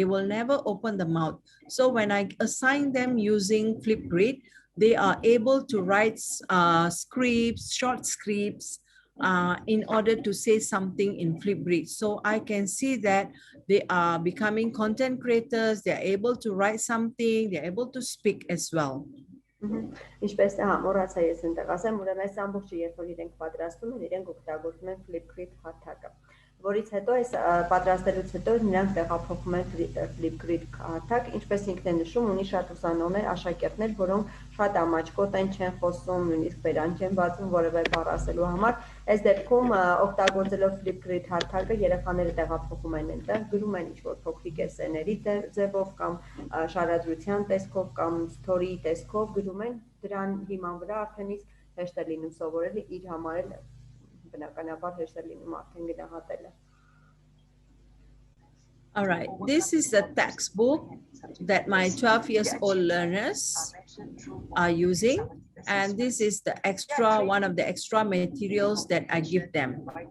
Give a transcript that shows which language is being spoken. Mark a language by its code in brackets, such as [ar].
[en] They will never open the mouth. So when I assign them using Flipgrid, they are able to write scripts, short scripts, in order to say something in Flipgrid. So I can see that they are becoming content creators, they're able to write something, they're able to speak as well. [hy] Ինչպես մոռացա ես այնտեղ ասեմ, ուրեմն այս ամբողջը երբ որ իրենք պատրաստում են, իրենք օգտագործում են Flipgrid հարթակը, որից հետո այս պատրաստելուց հետո նրանք տեղափոխում են Flipgrid հարթակ, ինչպես ինքն է նշում, ունի շատ ուսանողներ, աշակերտներ, որոնք շատ ամաչկոտ են, չեն խոսում, նույնիսկ բերանք չեն բացում որևէ բառ ասելու համար։ Այս դեպքում օգտագործելով Flipgrid հարթակը երեխաները տեղափոխում են այնտեղ, գրում են ինչ-որ փոքրիկ էսսեների ձևով կամ շարադրության տեսքով կամ story տեսքով գրում են, դրան հիման վրա արդեն իսկ հեշտ է լինում սովորել, իր համար էլ բնականաբար հեշտ է լինում արդեն գնահատելը։ [en] All right, this is the textbook that my 12 years old learners are using. And this is the extra, one of the extra materials that I give them.